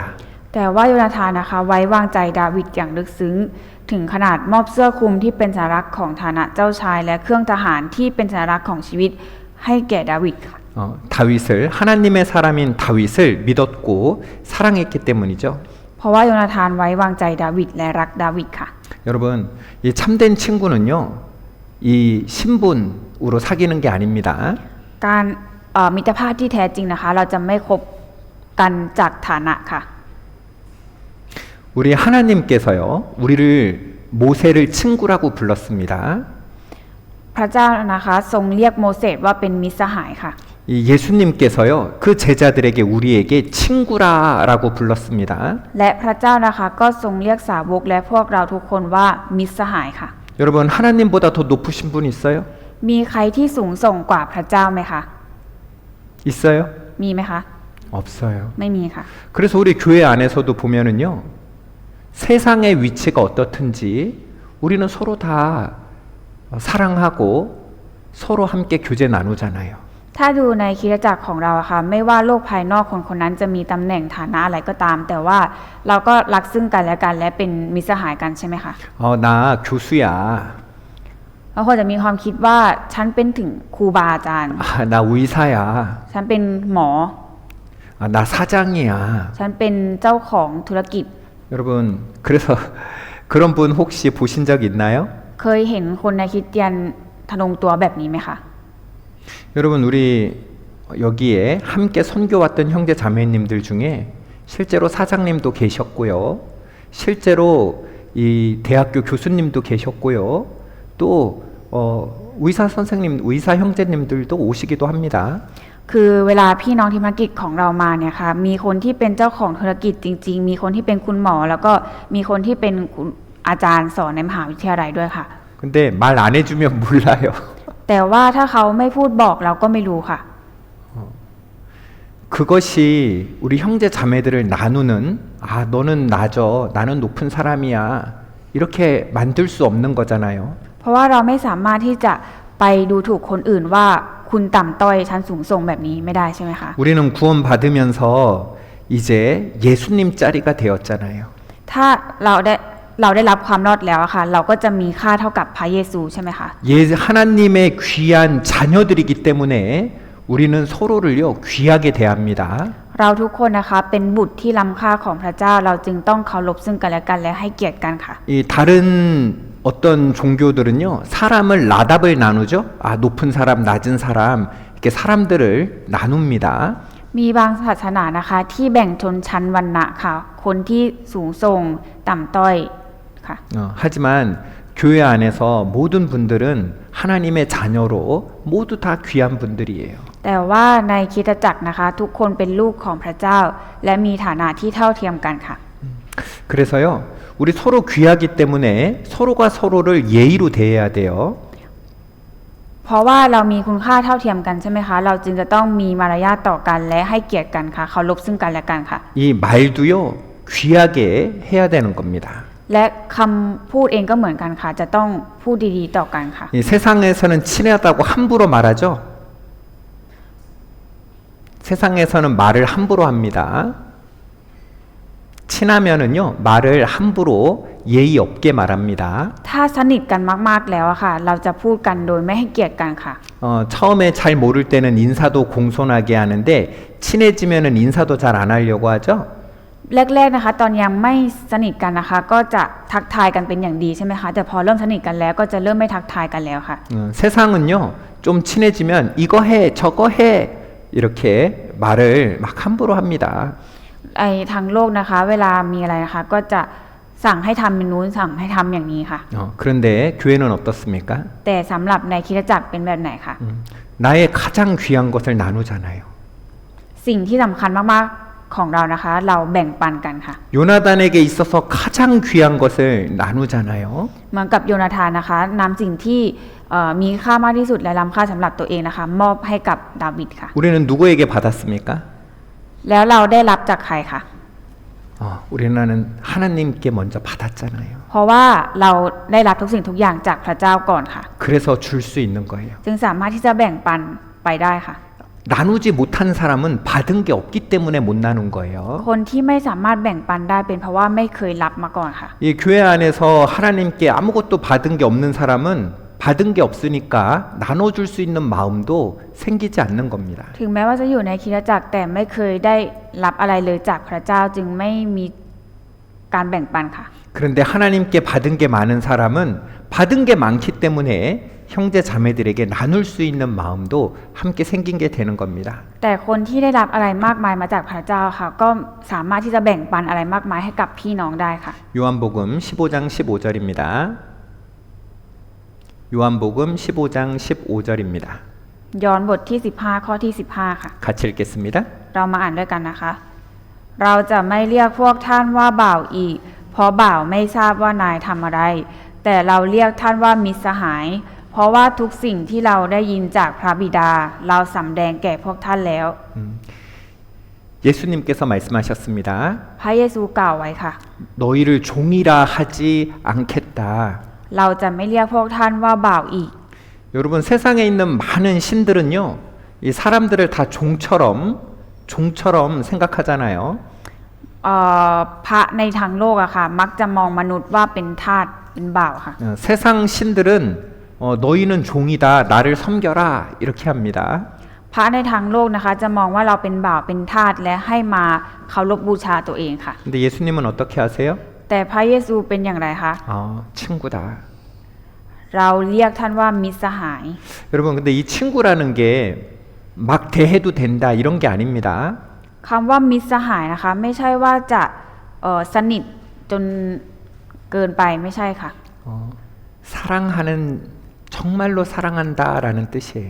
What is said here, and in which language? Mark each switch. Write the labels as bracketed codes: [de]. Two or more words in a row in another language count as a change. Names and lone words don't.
[th] แต่ว่าโยนาธานนะคะไว้วางใจดาวิดอย่างลึกซึ้งถึงขนาดมอบเสื้อคลุมที่เป็นสัญลักษณ์ของฐานะเจ้าชายและเครื่องทหารที่เป็นสัญลักษณ์ของชีวิตให้แก่ดาวิดค่ะ [ko] 다윗을 하나님의 사람인 다윗을 믿었고 사랑했기 때문이죠. [th] เพราะว่าโยนาธานไว้วางใจดาวิดและรักดาวิดค่ะ [ko] 여러분, 이 참된 친구는요, 이 신분으로 사귀는 게 아닙니다. [th] การมิตรภาพที่แท้จริงนะคะเราจะไม่คบกันจากฐานะค่ะ [ko] 우리 하나님께서요, 우리를 모세를 친구라고 불렀습니다. [th] พระเจ้านะคะทรงเรียกโมเสสว่าเป็นมิตรสหายค่ะ [ko] 이 예수님께서요, 그 제자들에게 우리에게 친구라라고 불렀습니다. [th] และพระเจ้านะคะก็ทรงเรียกสาวกและพวกเราทุกคนว่ามิตรสหายค่ะ [ko] 여러분, 하나님보다 더 높으신 분 있어요? [th] มีใครที่สูงส่งกว่าพระเจ้าไหมคะ [ko] 있어요? [th] มีไหมคะ [ko] 없어요. [th] ไม่มีค่ะ [ko] 그래서 우리 교회 안에서도 보면은요, 세상의 위치가 어떻든지 우리는 서로 다 사랑하고 서로 함께 교제 나누잖아요. [th] ถ้าดูในคริสตจักรของเราค่ะไม่ว่าโลกภายนอกคนคนนั้นจะมีตำแหน่งฐานะอะไรก็ตาม แต่ว่าเราก็รักซึ่งกันและกันและเป็นมิตรสหายกันใช่ไหมคะ [ko] 나 교수야. [th] บางคนจะมีความคิดว่าฉันเป็นถึงครูบาอาจารย์ [ko] 나 의사야. [th] ฉันเป็นหมอ [ko] 나 사장이야. [th] ฉันเป็นเจ้าของธุรกิจ [ko] 여러분, 그래서 그런 분 혹시 보신 적 있나요? [th] เคยเห็นคนในคริสเตียนทะนงตัวแบบนี้ไหมคะ [ko] 여러분, 우리 여기에 함께 선교왔던 형제 자매님들 중에 실제로 사장님도 계셨고요. 실제로 이 대학교 교수님도 계셨고요. 또 의사 선생님, 의사 형제님들도 오시기도 합니다. [th] คือเวลาพี่น้องทีมธุรกิจของเรามาเนี่ยค่ะมีคนที่เป็นเจ้าของธุรกิจจริงๆมีคนที่เป็นคุณหมอแล้วก็มีคนที่เป็นอาจารย์สอนในมหาวิทยาลัยด้วยค่ะ [ko] 근데 말 안 해주면 몰라요. [th] แต่ว่าถ้าเขาไม่พูดบอกเราก็ไม่รู้ค่ะ [ko] 그것이 우리 형제 자매들을 나누는 너는 나죠. 나는 높은 사람이야. 이렇게 만들 수 없는 거잖아요. [th] เพราะว่าเราไม่สามารถที่จะไปดูถูกคนอื่นว่าคุณต่ำต้อยชั้นสูงส่งแบบนี้ไม่ได้ใช่ไหมคะ [ko] 우리는 구원 받으면서 이제 예수님 짜리가 되었잖아요. [th] ถ้าเราได้รับความรอดแล้วอะค่ะเราก็จะมีค่าเท่ากับพระเยซูใช่ไหมคะ [ko] 하나님의 귀한 자녀들이기 때문에 우리는 서로를요 귀하게 대합니다. [th] เราทุกคนนะคะเป็นบุตรที่ล้ำค่าของพระเจ้าเราจึงต้องเคารพซึ่งกันและกันและให้เกียรติกันค่ะ [ko] 이 다른 어떤 종교들은요 사람을 나답을 나누죠. 높은 사람, 낮은 사람 이렇게 사람들을 나눕니다. [th] มีบางศาสนานะคะที่แบ่งชนชั้นวรรณะค่ะคนที่สูงส่งต่ำต้อยค่ะ [ko] 하지만 교회 안에서 모든 분들은 하나님의 자녀로 모두 다 귀한 분들이에요. [th] แต่ว่าในคริสตจักรนะคะทุกคนเป็นลูกของพระเจ้าและมีฐานะที่เท่าเทียมกันค่ะ [ko] 그래서요 우리 서로 귀하기 때문에 서로가 서로를 예의로 대해야 돼요. [th] เพราะว่าเรามีคุณค่าเท่าเทียมกันใช่ไหมคะเราจึงจะต้องมีมารยาทต่อกันและให้เกียรติกันค่ะเคารพซึ่งกันและกันค่ะ [ko] 이 말도요 귀하게 해야 되는 겁니다. [th] และคำพูดเองก็เหมือนกันค่ะจะต้องพูดดีๆต่อกันค่ะ [ko] 이 세상에서는 친하다고 함부로 말하죠. 세상에서는 말을 함부로 합니다. 친하면은요, 말을 함부로 예의 없게 말합니다. [th] ถ้าสนิทกันมากๆแล้วอะค่ะ เราจะพูดกันโดยไม่ให้เกียรติกันค่ะ [ko] 처음에 잘 모를 때는 인사도 공손하게 하는데 친해지면은 인사도 잘 안 하려고 하죠. [th] แรกๆนะคะ ตอนยังไม่สนิทกันนะคะ ก็จะทักทายกันเป็นอย่างดีใช่ไหมคะ แต่พอเริ่มสนิทกันแล้วก็จะเริ่มไม่ทักทายกันแล้วค่ะ [ko] 세상은요, 좀 친해지면 이거 해, 저거 해 이렇게 말을 막 함부로 합니다. [th] ไอทางโลกนะคะ เวลามีอะไรนะคะ ก็จะสั่งให้ทำเป็นนู้นสั่งให้ทำอย่างนี้ค่ะ [ko] 그런데 교회는 어떻습니까? [th] แต่สำหรับในคริสตจักรเป็นแบบไหนคะ [ko] 나의 가장 귀한 것을 나누잖아요. [th] สิ่งที่สำคัญมากๆของเรานะคะ เราแบ่งปันกันค่ะ [ko] 요나단에게 있어서 가장 귀한 것을 나누잖아요. [th] เหมือนกับโยนาธานนะคะนำสิ่งที่มีค่ามากที่สุดและล้ำค่าสำหรับตัวเองนะคะ มอบให้กับดาวิดค่ะ [ko] 우리는 누구에게 받았습니까? [th] แล้วเราได้รับจากใครคะ [ko] 우리는 하나님께 먼저 받았잖아요. [th] เพราะว่าเราได้รับทุกสิ่งทุกอย่างจากพระเจ้าก่อนค่ะ [ko] 그래서 줄 수 있는 거예요. [th] จึงสามารถที่จะแบ่งปันไปได้ค่ะ [ko] 나누지 못한 사람은 받은 게 없기 때문에 못 나눈 거예요. [th] คนที่ไม่สามารถแบ่งปันได้เป็นเพราะว่าไม่เคยรับมาก่อนค่ะ [ko] 이 교회 안에서 하나님께 아무것도 받은 게 없는 사람은 받은 게 없으니까 나눠줄 수 있는 마음도 생기지 않는 겁니다. [th] ถึงแม้ว่าจะอยู่ในคริสตจักรแต่ไม่เคยได้รับอะไรเลยจากพระเจ้าจึงไม่มีการแบ่งปันค่ะ [ko] 그런데 하나님께 받은 게 많은 사람은 받은 게 많기 때문에 형제 자매들에게 나눌 수 있는 마음도 함께 생긴 게 되는 겁니다. [th] แต่คนที่ได้รับอะไรมากมายมาจากพระเจ้าค่ะ ก็สามารถที่จะแบ่งปันอะไรมากมายให้กับพี่น้องได้ค่ะ [ko] 요한복음 15장 15절입니다. 요한복음 15장 15절입니다. [th] ย้อนบทที่15ข้อที่15ค่ะ [ko] 같이 읽겠습니다. [th] เรามาอ่านด้วยกันนะคะ เราจะไม่เรียกพวกท่านว่าบ่าวอีก เพราะบ่าวไม่ทราบว่านายทำอะไร แต่เราเรียกท่านว่ามิตรสหาย เพราะว่าทุกสิ่งที่เราได้ยินจากพระบิดา เราสำแดงแก่พวกท่านแล้ว [ko] 예수님께서 말씀하셨습니다. [th] พระเยซูกล่าวไว้ค่ะ [ko] 너희를 종이라 하지 않겠다. [th] เราจะไม่เรียกพวกท่านว่าบ่าวอีก [ko] 여러분 세상에 있는 많은 신들은요, 이 사람들을 다 종처럼 생각하잖아요. [th] พระในทางโลกอะค่ะ มักจะมองมนุษย์ว่าเป็นทาสเป็นบ่าวค่ะ [ko] 세상 신들은 너희는 종이다, 나를 섬겨라 이렇게 합니다. [th] พระในทางโลกนะคะ จะมองว่าเราเป็นบ่าวเป็นทาสและให้มาเคารพบูชาตัวเองค่ะ [ko] 근데 예수님은 어떻게 하세요? [th] แต่พระเยซูเป็นอย่างไรคะ [ko] 친구다. [th] เราเรียกท่านว่ามิตรสหาย [ko] 여러분 근데 이 친구라는 게 막 대해도 된다 이런 게 아닙니다. [th] คำว่ามิตรสหายนะคะ ไม่ใช่ว่าจะสนิทจนเกินไปไม่ใช่ค่ะ [ko] 사랑하는 정말로 사랑한다라는 뜻이에요.